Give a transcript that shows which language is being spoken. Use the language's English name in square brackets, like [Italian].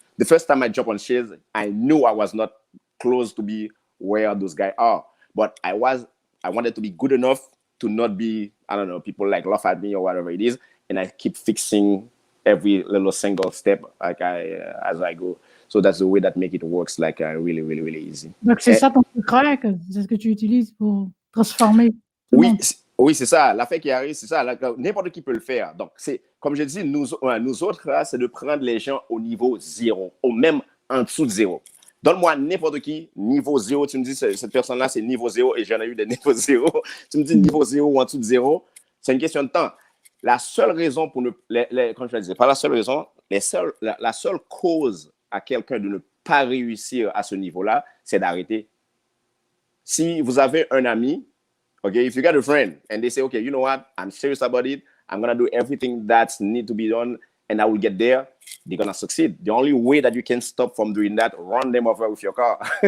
[English] The first time I jumped on stage, I knew I was not close to be where those guys are. But I wanted to be good enough to not be, I don't know, people laugh at me or whatever it is. And I keep fixing every little single step as I go. So that's the way that make it works really, really, really easy. [French] Donc c'est ça ton secret, c'est ce que tu utilises pour transformer. Oui, c'est ça. L'affaire qui arrive, c'est ça. N'importe qui peut le faire. Donc, c'est comme je dis, nous autres, là, c'est de prendre les gens au niveau 0, ou même en dessous de 0. Donne-moi n'importe qui, niveau 0, tu me dis, cette personne-là, c'est niveau 0, et j'en ai eu des niveaux 0. Tu me dis niveau 0 ou en dessous de 0, c'est une question de temps. La seule raison pour comme je le disais, pas la seule raison, la seule cause à quelqu'un de ne pas réussir à ce niveau-là, c'est d'arrêter. Si vous avez un ami, [English] okay, if you got a friend and they say, okay, you know what, I'm serious about it, I'm going to do everything that needs to be done, and I will get there, they're going to succeed. The only way that you can stop from doing that, run them over with your car.